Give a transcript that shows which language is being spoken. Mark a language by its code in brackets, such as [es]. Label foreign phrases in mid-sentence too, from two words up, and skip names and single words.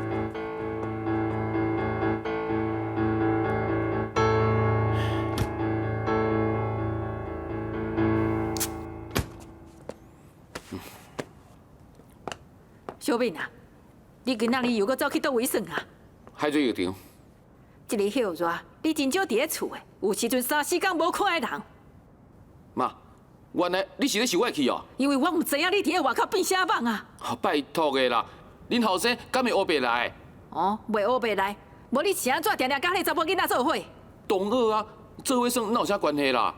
[nan] 小敏啊，你今仔日又搁走去倒位耍啊？海水浴场。一日休热，你真少伫咧厝的，有时阵3、4天无看的人。妈，原来你是咧受我气哦？因为我唔知影你伫咧外口变啥梦啊！拜托的啦，恁后生敢会黑白来？哦，袂黑白来，无你是安怎定定甲迄查某囡仔做伙？同学啊，做伙算哪有啥关系啦？